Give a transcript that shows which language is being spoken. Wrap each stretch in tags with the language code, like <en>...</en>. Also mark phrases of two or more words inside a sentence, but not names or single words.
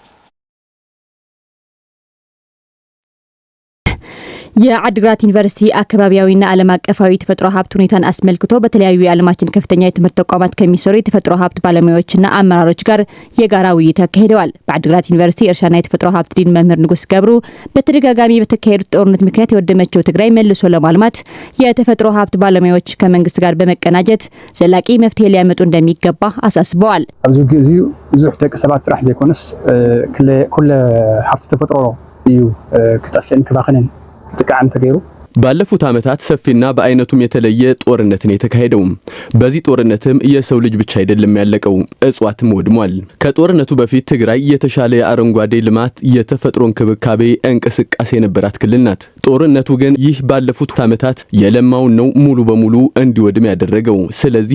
<am>የአዲግራት ዩኒቨርሲቲ አካባቢያዊና ዓለም አቀፋዊ የተፈጥሮ ሀብት ሁኔታን አስመልክቶ በተለያዩ የዓለማችን ከፍተኛ የትምህርት ተቋማት ከሚሰሩ የተፈጥሮ ሀብት ባለሙያዎችና አመራሮች ጋር የጋራ ውይይት አካሂደዋል። በአዲግራት ዩኒቨርሲቲ እርሻና የተፈጥሮ ሀብት ዲን መምህር ንጉስ ገብሩ በተደጋጋሚ በተካሄዱት ጦርነት ምክንያት የወደመችው ትግራይ መልሶ ለማልማት የተፈጥሮ ሀብት ባለሙያዎች ከመንግስት ጋር በመቀናጀት ዘላቂ መፍትሄ ሊያመጡ እንደሚገባ አሳስበዋል።</am> <ti>ኣብዚ ግዜ ብዙሕ ደቂ ሰባት ጥራሕ ዘይኮነስ ኩለ ሀብት ተፈጥሮ እዩ ክጠፍእን ክባኽንን ጥቃም ተገይሩ</ti> <am>ባለፉት ዓመታት ሰፊና በአይነቱም የተለየ ጦርነትን የተካሄደው በዚህ ጦርነትም የሰው ልጅ ብቻ አይደለም ያለቀው እጽዋትም ወድሟል። ከጦርነቱ በፊት ትግራይ የተሻለ የአረንጓዴ ልማት የተፈጥሮ እንክብካቤ እንቅስቃሴ የነበራት ክልል ናት። ጦርነቱ ግን ይህ ባለፉት ዓመታት የለማውን ነው ሙሉ በሙሉ እንዲወድም ያደረገው። ስለዚህ</am>